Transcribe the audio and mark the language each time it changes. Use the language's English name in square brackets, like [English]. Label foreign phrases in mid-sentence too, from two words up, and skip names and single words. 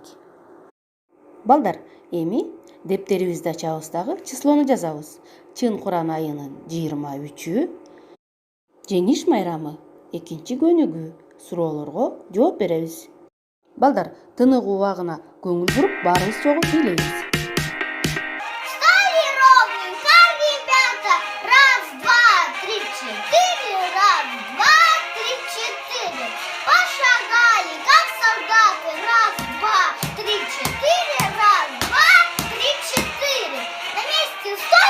[Kyrgyz] Балдар, эми дептерибизди ачабыз дагы числону жазабыз. Чын Куран айынын 23-ү, жеңиш майрамы 2 көнүгү. Суроолорго жооп беребиз. Балдар, тынык убагына көңүл буруп, баарыбыз чогуу сүйлөйбүз. [Russian] Стали ровненько, ребята. Раз, два, три, четыре. Раз, два, три, четыре. Пошагали, как солдаты. Раз, два, три, четыре. Раз, два, три, четыре. На месте стой.